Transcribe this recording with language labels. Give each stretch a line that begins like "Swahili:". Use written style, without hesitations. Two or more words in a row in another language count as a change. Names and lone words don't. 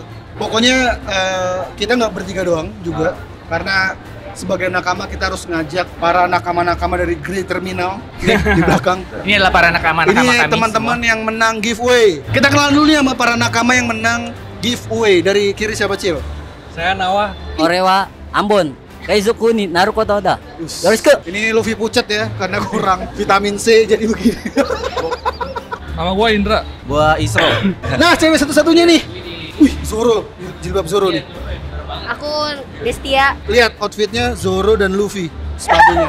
Indonesian: Pokoknya kita nggak bertiga doang juga, karena sebagai nakama kita harus ngajak para nakama-nakama dari Great Terminal nih, di belakang. Ini adalah para nakama Ini kami teman-teman yang menang giveaway. Kita kenalan dulu nih sama para nakama yang menang giveaway. Dari kiri siapa, Cil? Saya Nawa.
Japanese: 俺はアンボン海賊になることだ。よろしく。
Indonesian: Ini Luffy pucat ya, karena kurang vitamin C jadi begini. Sama gua Indra. Gua Isro. Nah, cewek satu-satunya nih. Wih, Zoro, jilbab Zoro nih. Aku Destia. Lihat outfitnya Zoro dan Luffy, sepatunya.